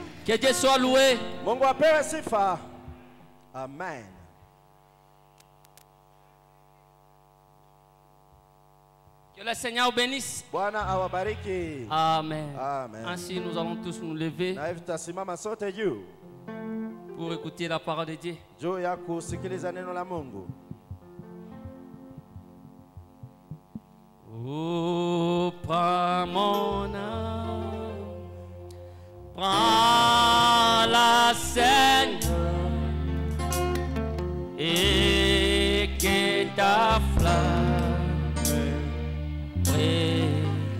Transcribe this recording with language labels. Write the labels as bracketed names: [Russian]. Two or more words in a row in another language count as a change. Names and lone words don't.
[French] Que Dieu soit loué. [Swahili] Mungu apewe sifa. [French] Amen. Que le Seigneur bénisse. [Swahili] Bwana awabariki. Amen. Amen. [French] Ainsi, nous allons tous nous lever [Swahili] Na hivi tutasimama sote juu [French] pour écouter la parole de Dieu. [Swahili] juu ya kusikiliza neno la Mungu. [French] Oh, prends mon âme, prends la Seigneur, et que ta flamme brille.